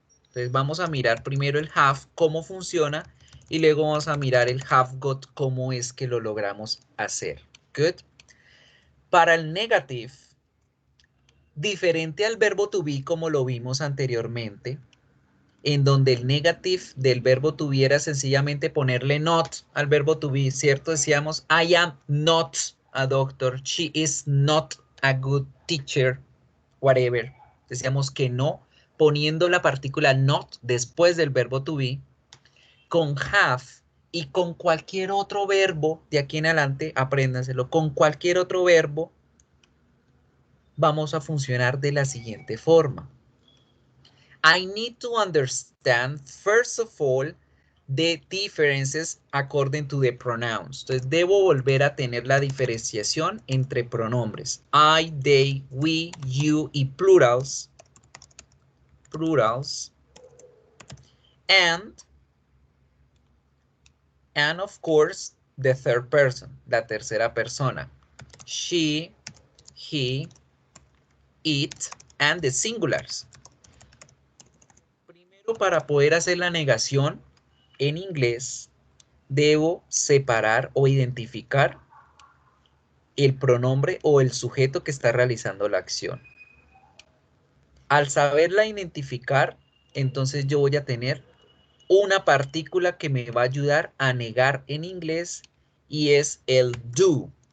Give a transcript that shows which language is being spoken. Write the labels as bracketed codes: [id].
[es] Entonces vamos a mirar primero el have, cómo funciona, y luego vamos a mirar el have got, cómo es que lo logramos hacer. [en] Good. [es] Para el negative, diferente al verbo to be como lo vimos anteriormente, en donde el negative del verbo to be era sencillamente ponerle not al verbo to be, ¿cierto? Decíamos, [en] I am not a doctor, she is not a good teacher, whatever. [es] Decíamos que no, poniendo la partícula not después del verbo to be. Con have y con cualquier otro verbo, de aquí en adelante, apréndanselo, con cualquier otro verbo, vamos a funcionar de la siguiente forma. [en] I need to understand, first of all, the differences according to the pronouns. [es] Entonces, debo volver a tener la diferenciación entre pronombres. [en] I, they, we, you y plurals. Plurals. And of course, the third person, [es] la tercera persona. [en] She, he, it, and the singulars. [es] Primero, para poder hacer la negación en inglés, debo separar o identificar el pronombre o el sujeto que está realizando la acción. Al saberla identificar, entonces yo voy a tener una partícula que me va a ayudar a negar en inglés y es el do.